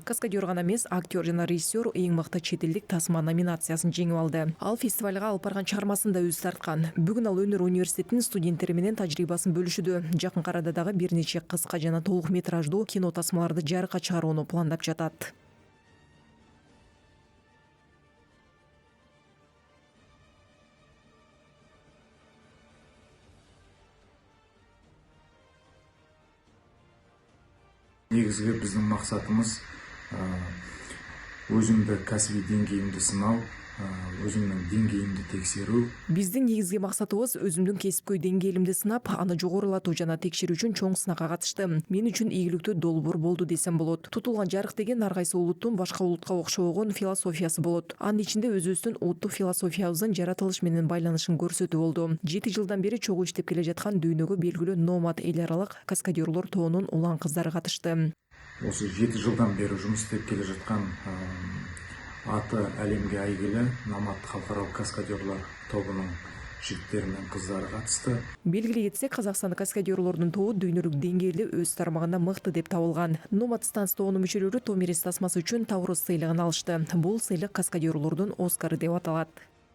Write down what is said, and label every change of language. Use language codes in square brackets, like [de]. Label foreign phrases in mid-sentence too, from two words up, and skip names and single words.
[ky] Каскадер гана эмес, актер жана режиссер эң мыкты чет элдик тасма номинациясын жеңип алды. Ал фестивалга алып барган чыгармасын да өзү тарткан. Бүгүн ал өнөр университетинин студенттери менен тажрыйбасын бөлүшүүдө. Жакын арада дагы бир нече кыска жана толук метраждуу кино тасмаларды жарыкка чыгарууну пландап жатат. [kk] Негізгі біздің мақсатымыз өзімді кәсіби деңгейімді сынау, өзімнің деңгейімді тексеру. [ky] Биздин негизги максатыбыз өзүмдүн кесипкөй деңгээлимди сынап, аны жогорулатуу жана текшерүү үчүн чоң сынакка катыштым. Мен үчүн ийгиликтүү долбоор болду десем болот. Тутулган жарык деген ар кайсы улуттун башка улутка окшогон философиясы болот. Анын ичинде өзүбүздүн улуттук философиябыздын жаратылыш менен байланышын көрсөтүү болду. 7 жылдан бери чогуу иштеп келе жаткан дүйнөгө белгилүү Nomad эл аралык каскадерлор тобунун улан кыздары катышты. [kk] Осы 7 жылдан бері жұмыс істеп келе жатқан аты әлемге әйгілі Nomad халықаралық каскадерлар тобының жігіттері мен қыздары қатысты. [ky] Белгилей кетсек, Казакстандык каскадерлордун тобу дүйнөлүк деңгээлде өз тармагында мыкты деп табылган. Nomad Станс тобунун мүчөлөрү Томирис тасмасы үчүн Таурус сыйлыгын алышты. Бул сыйлык каскадерлордун Оскары деп аталат.